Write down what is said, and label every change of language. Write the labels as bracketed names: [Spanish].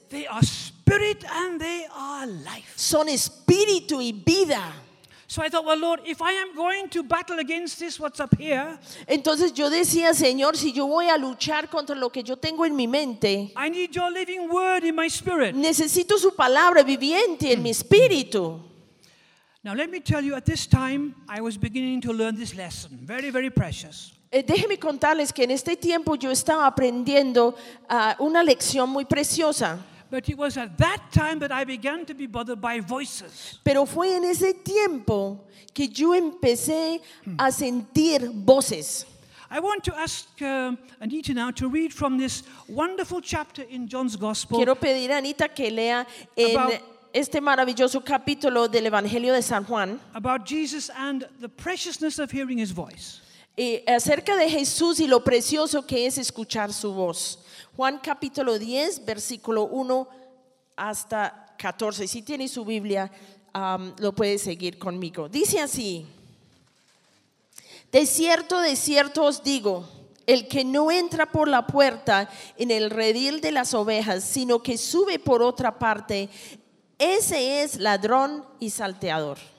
[English] They are spirit and they are life. [Spanish] Son espíritu y vida. [English] So I thought, well, Lord, if I am going to battle against this, what's up here? [Spanish] Entonces yo decía, Señor, si yo voy a luchar contra lo que yo tengo en mi mente, [English] I need your living word in my spirit. [Spanish] Necesito su palabra viviente en mi espíritu. [English] Now let me tell you, at this time, I was beginning to learn this lesson, very, very precious. [Spanish] Déjenme contarles que en este tiempo yo estaba aprendiendo una lección muy preciosa. [English] But it was at that time that I began to be bothered by voices. [Spanish] Pero fue en ese tiempo que yo empecé a sentir voces. [English] I want to ask Anita now to read from this wonderful chapter in John's Gospel. [Spanish] Quiero pedir a Anita que lea en este maravilloso capítulo del Evangelio de San Juan. [English] About Jesus and the preciousness of hearing his voice. [Spanish] Y acerca de Jesús y lo precioso que es escuchar su voz. Juan capítulo 10, versículo 1 hasta 14. Si tiene su Biblia, lo puede seguir conmigo. Dice así: de cierto os digo, el que no entra por la puerta en el redil de las ovejas, sino que sube por otra parte, ese es ladrón y salteador.